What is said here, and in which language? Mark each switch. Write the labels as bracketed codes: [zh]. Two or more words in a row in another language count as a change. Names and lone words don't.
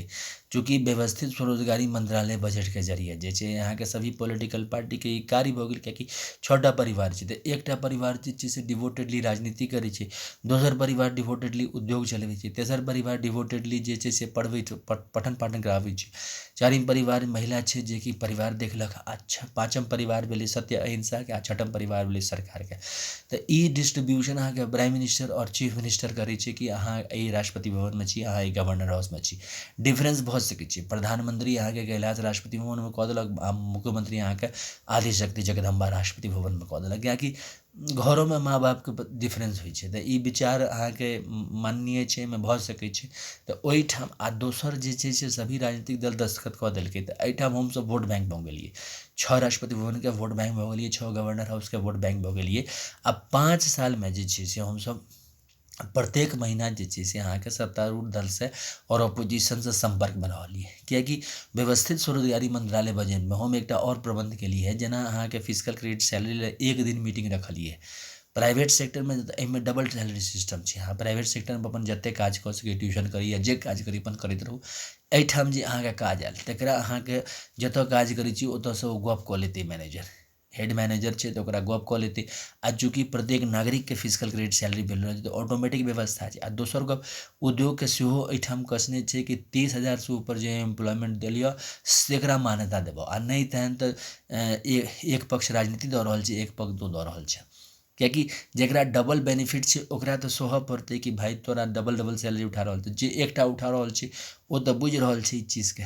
[mai] चूँकि व्यवस्थित स्वरोजगारी मंत्रालय बजटके जरिए जे छै अहाँके सभी पॉलिटिकल पार्टीके ई कार्य भऽ गेल, कियाकि 6टा परिवार छै तऽ एकटा परिवार जे छै से डिवोटेडली राजनीति करै छै, दोसर परिवार डिवोटेडली उद्योग चलबै छै, तेसर परिवार डिवोटेडली जे छै से पठन पाठन कराबै छै, चारिम परिवार महिला छै जे कि परिवार देखलक, अच्छा पाँचम परिवार भेलै सत्य अहिंसाके आ छठम परिवार भेलै सरकारके। तऽ ई डिस्ट्रीब्यूशन अहाँके [en] prime minister and chief minister [mai] करै छै कि अहाँ एहि राष्ट्रपति भवनमे छी, अहाँ एहि गवर्नर हाउसमे छी। डिफरेंस भऽ सकै छै, प्रधानमंत्री अहाँके गेलासँ राष्ट्रपति भवनमे कऽ देलक आ मुख्यमंत्री अहाँके आदिशक्ति जगदम्बा राष्ट्रपति भवनमे कऽ देलक, कियाकि घरोमे माँ बापके डिफरेंस होइ छै। तऽ ई विचार अहाँके माननीय छै, एहिमे भऽ सकै छै। तऽ ओहिठाम आ दोसर जे छै से सभी राजनीतिक दल दस्तखत कऽ देलकै तऽ एहिठाम हमसब [en] vote bank [mai] भऽ गेलिए। 6 राष्ट्रपति भवनके [en] vote bank [mai] भऽ गेलिए, 6 गवर्नर हाउसके [en] vote bank [mai] भऽ गेलिए। आ 5 सालमे जे छै से हमसब प्रत्येक महीना जे छै से अहाँके सत्तारूढ़ दलसँ और अपोजिशनसँ संपर्कमे रहलिए, कियाकि व्यवस्थित स्वरोजगारी मंत्रालय बजटमे हम एकटा और प्रबंध केलिए, जेना अहाँके [en] physical credit salary [mai] ले एक दिन मीटिंग रखलिए। प्राइवेट सेक्टरमे एहिमे [en] double salary system [mai] छै, अहाँ प्राइवेट सेक्टरमे अपन जतेक काज कऽ सकी, ट्यूशन करी या जे काज करी अपन करैत रहू। एहिठाम जे अहाँके काज आयल तकरा अहाँके जतऽ काज करै छी ओतऽसँ ओ गप कऽ लेतै मैनेजर, [en] head manager [mai] छै तऽ ओकरा गप कऽ लेतै। आ चूँकि प्रत्येक नागरिकके [en] physical credit salary [mai] भेल रहै छै तऽ ऑटोमेटिक व्यवस्था छै। आ दोसर गप उद्योगके सेहो एहिठाम कसने छै कि 30,000 ऊपर जे एम्प्लॉयमेंट देलिए तकरा मान्यता देबऽ, आ नहि तहन तऽ एक पक्ष राजनीति दऽ रहल छै, एक पक्ष दऽ रहल छै। कियाकि जकरा [en] double benefit [mai] छै ओकरा तऽ सहऽ पड़तै कि भाई तोरा [en] double double salary [mai] उठा रहल छै, जे एकटा उठा रहल छै ओ तऽ बुझि रहल छै ई चीजके।